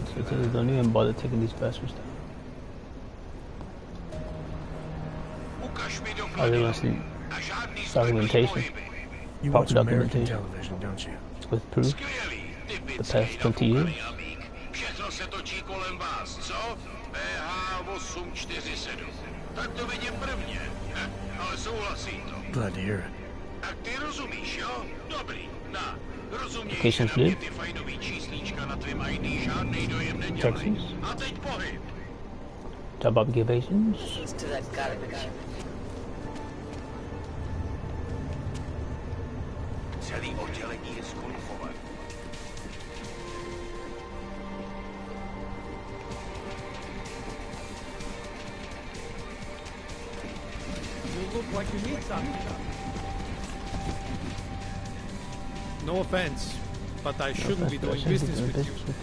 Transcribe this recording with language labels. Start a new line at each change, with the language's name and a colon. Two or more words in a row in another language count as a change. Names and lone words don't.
English: So don't even bother taking these bastards down. Oh, they want to see documentation. You Proper watch American documentation. television, don't you? With proof. The past 20 years.
Czech: Všechno se točí kolem vás, co? PH847. Tak to vidím prvně. Ale souhlasí to.
English: Glad to hear it.
Czech: Tak ty rozumíš, jo? Dobrý, rozuměj,
English: Location
Czech: že
English: flip.
Czech: ty fajnový číslíčka na tvým ID žádnej dojem nedělají.
English: Texas.
Czech: A teď pohyb.
English: Job observations. Keys to that garbage.
Czech: Celý oddělení je skonfované.
English: You look like you need something. No offense, but I shouldn't be doing business with you.